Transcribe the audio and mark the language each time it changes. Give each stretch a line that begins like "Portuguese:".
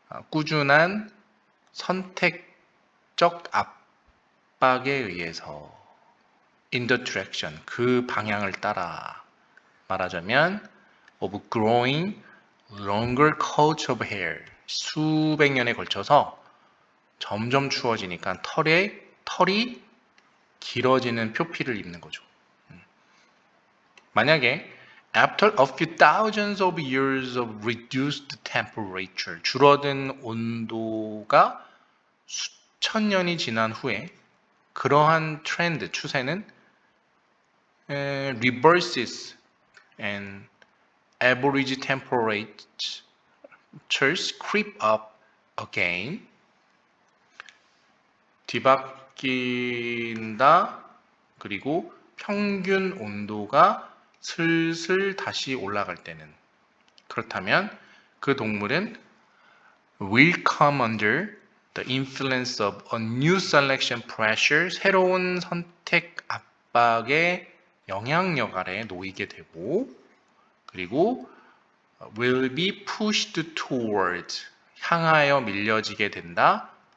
Korean: 꾸준한 선택적 압박에 의해서
English: in the direction,
Korean: 그 방향을 따라 말하자면
English: of growing longer coats of hair,
Korean: 수백 년에 걸쳐서 점점 추워지니까 털이 길어지는 표피를 입는 거죠. 만약에
English: after a few thousands of years of reduced temperature,
Korean: 줄어든 온도가 수천 년이 지난 후에 그러한 트렌드, 추세는
English: reverses and average temperatures creep up again.
Korean: 뒤바뀐다. 그리고 평균 온도가 슬슬 다시 올라갈 때는 그렇다면 그 동물은
English: will come under the influence of a new selection pressure,
Korean: 새로운 선택 압박의 영향력 아래 놓이게 되고 그리고
English: will be pushed toward,
Korean: 향하여 밀려지게 된다.